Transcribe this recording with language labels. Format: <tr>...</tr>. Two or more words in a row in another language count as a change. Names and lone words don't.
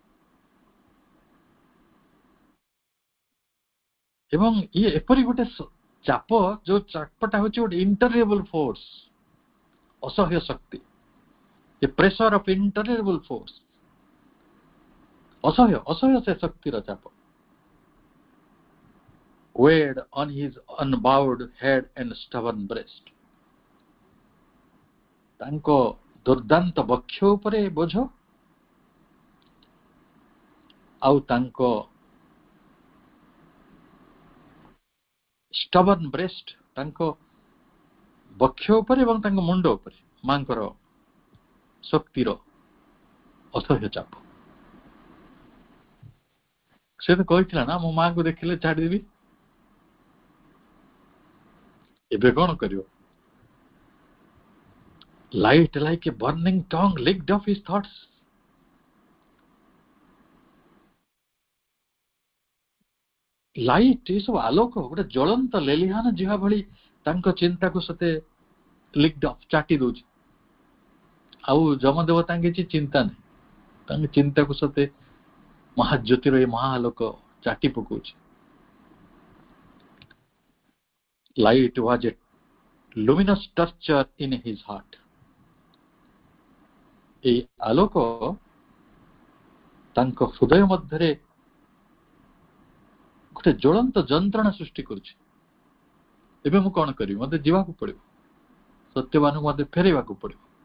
<or>ଏବଂ ଇଏ ଏପରି ଗୋଟେ ଚାପ, ଯୋଉ ଚାପଟା ହଉଛି ଗୋଟେ</or> <en>intolerable force,</en> <or>ଅସହ୍ୟ ଶକ୍ତି।</or> <en>a pressure of intolerable force,</en> <or>ଅସହ୍ୟ ସେ ଶକ୍ତିର ଚାପ।</or> <en>weighed on his unbowed head and stubborn breast.</en> <or>ତାଙ୍କ ଦୁର୍ଦାନ୍ତ ବକ୍ଷ ଉପରେ ବୋଝ, ଆଉ ତାଙ୍କ</or> <en>stubborn breast,</en> <or>ତାଙ୍କ ବକ୍ଷ ଉପରେ ଏବଂ ତାଙ୍କ ମୁଣ୍ଡ ଉପରେ ମାଙ୍କର ଶକ୍ତିର ଅସହ୍ୟ ଚାପ। ସେ ତ କହିଥିଲା ନା, ମୋ ମାଙ୍କୁ ଦେଖିଲେ ଛାଡ଼ିଦେବି। ଏବେ କଣ କରିବ?</or> <en>Light like a burning tongue licked off his thoughts.</en> <or>ଲାଇଟ୍, ଏସବୁ ଆଲୋକ ଗୋଟେ ଜ୍ୱଳନ୍ତ ଲେଲିହାନ ଯିବା ଭଳି ତାଙ୍କ ଚିନ୍ତାକୁ ସତେ</or> <en>licked off,</en> <or>ଚାଟି ଦଉଛି। ଆଉ ଯମଦେବତାଙ୍କ କିଛି ଚିନ୍ତା ନାହିଁ, ତାଙ୍କ ଚିନ୍ତାକୁ ସତେ ମହାଜ୍ୟୋତିର ଏ ମହାଆଲୋକ ଚାଟି ପକଉଛି।</or> <en>Light was a luminous torture in his heart.</en> <or>এই ଆଲୋକ ତାଙ୍କ ହୃଦୟ ମଧ୍ୟରେ ଗୋଟେ ଜ୍ୱଳନ୍ତ ଯନ୍ତ୍ରଣା ସୃଷ୍ଟି କରୁଛି। ଏବେ ମୁଁ କଣ କରିବି? ମତେ ଯିବାକୁ ପଡିବ, ସତ୍ୟବାନଙ୍କୁ ମତେ ଫେରେଇବାକୁ ପଡିବ।</or>